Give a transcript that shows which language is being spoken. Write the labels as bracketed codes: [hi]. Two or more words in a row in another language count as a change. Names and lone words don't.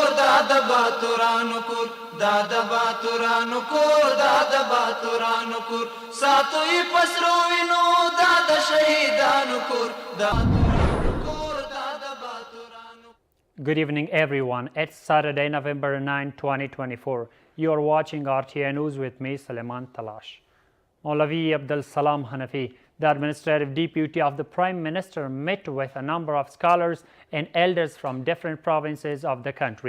[ps] دا د باتورانو کور دا د باتورانو کور دا د باتورانو کور ساتو یې پسرو وینو دا د شهیدانو کور دا [en] Good evening, everyone. It's Saturday, November 9, 2024. You are watching RTA News with me, Suleiman Talash. Maulavi Abdul Salam Hanafi, the administrative deputy of the Prime Minister, met with a number of scholars and elders from different provinces of the country.